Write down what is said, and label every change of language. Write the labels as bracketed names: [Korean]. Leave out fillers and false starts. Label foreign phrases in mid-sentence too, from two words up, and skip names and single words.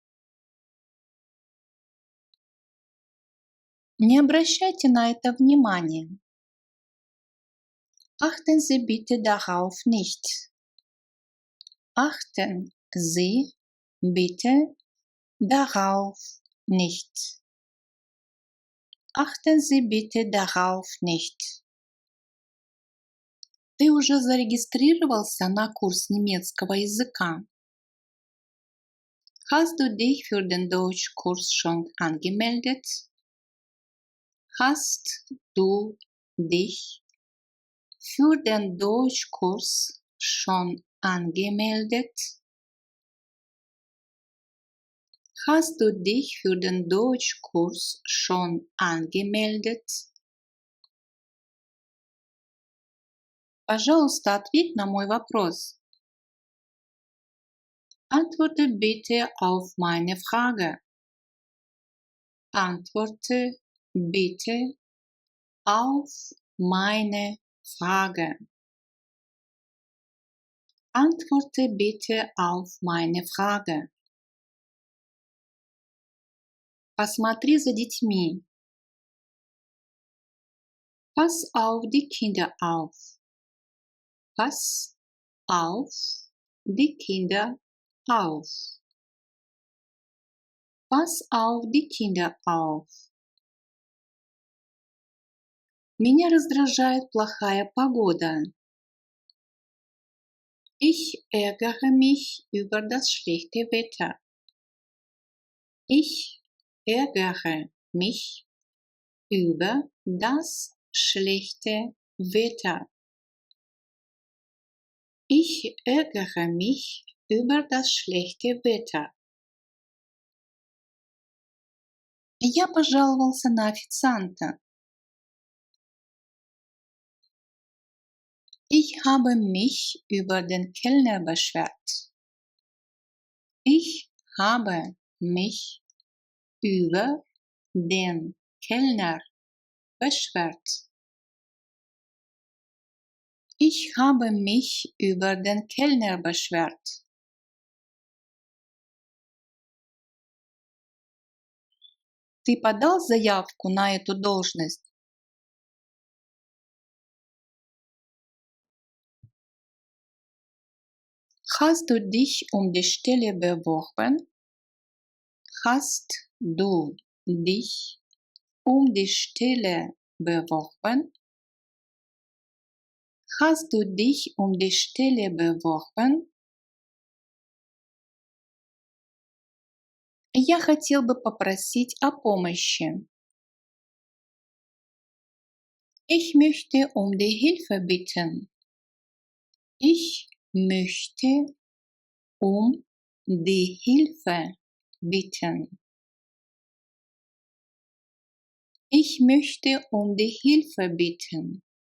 [Russian] Не обращайте на это внимания. [German] Achten Sie bitte darauf nicht. Achten Sie bitte darauf nicht. Achten Sie bitte darauf nicht. [Russian] Ты уже зарегистрировался на курс немецкого языка? [German] Hast du dich für den Deutschkurs schon angemeldet? Hast du dich für den Deutschkurs schon angemeldet? Hast du dich für den Deutschkurs schon angemeldet? [Russian] Пожалуйста, ответь на мой вопрос. [German] Antworte bitte auf meine Frage. Antworte bitte auf meine Frage. Antworte bitte auf meine Frage. [Russian] Посмотри за детьми. [German] Pass auf die Kinder auf. Pass auf die Kinder auf. Pass auf die Kinder auf. [Russian] Меня раздражает плохая погода. [German] Ich ärgere mich über das schlechte Wetter. Ich ärgere mich über das schlechte Wetter. Ich ärgere mich über das schlechte Wetter. [Russian] Я пожаловался на официанта. [German] Ich habe mich über den Kellner beschwert. Ich habe mich über den Kellner beschwert. Ich habe mich über den Kellner beschwert. [Russian] Ты подал заявку на эту должность? [German] Hast du dich um die Stelle beworben? Hast du dich um die Stelle beworben? Hast du dich um die Stelle beworben? [Russian] Я хотел бы попросить о помощи. [German] Ich möchte um die Hilfe bitten. Ich möchte um die Hilfe bitten. Ich möchte um die Hilfe bitten.